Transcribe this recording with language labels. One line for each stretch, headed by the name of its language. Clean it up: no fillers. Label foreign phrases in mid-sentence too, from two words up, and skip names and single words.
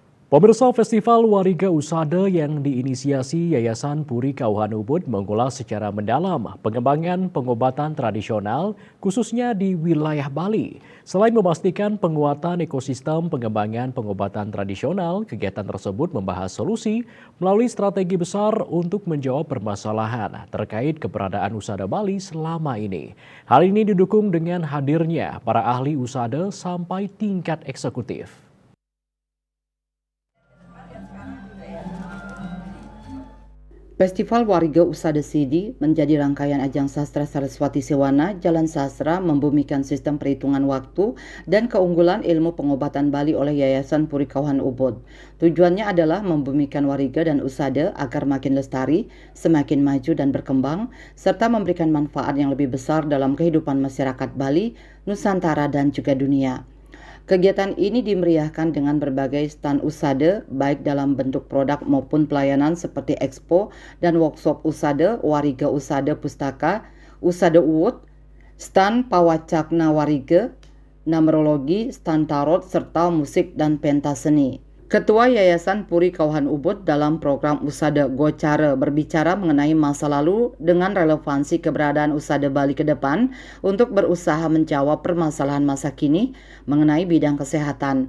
Indonesian: Pemirsa Festival Wariga Usada yang diinisiasi Yayasan Puri Kauhan Ubud mengulas secara mendalam pengembangan pengobatan tradisional khususnya di wilayah Bali. Selain memastikan penguatan ekosistem pengembangan pengobatan tradisional, kegiatan tersebut membahas solusi melalui strategi besar untuk menjawab permasalahan terkait keberadaan usada Bali selama ini. Hal ini didukung dengan hadirnya para ahli usada sampai tingkat eksekutif. Festival Wariga Usada Sidi menjadi rangkaian ajang sastra Saraswati Sewana Jalan Sastra membumikan sistem perhitungan waktu dan keunggulan ilmu pengobatan Bali oleh Yayasan Puri Kauhan Ubud. Tujuannya adalah membumikan wariga dan usada agar makin lestari, semakin maju dan berkembang, serta memberikan manfaat yang lebih besar dalam kehidupan masyarakat Bali, Nusantara dan juga dunia. Kegiatan ini dimeriahkan dengan berbagai stand usada, baik dalam bentuk produk maupun pelayanan seperti expo dan workshop usada, wariga usada pustaka, usada uwut, stand pawacakna wariga, numerologi, stand tarot, serta musik dan pentas seni. Ketua Yayasan Puri Kauhan Ubud dalam program Usada Gocara berbicara mengenai masa lalu dengan relevansi keberadaan usada Bali ke depan untuk berusaha menjawab permasalahan masa kini mengenai bidang kesehatan.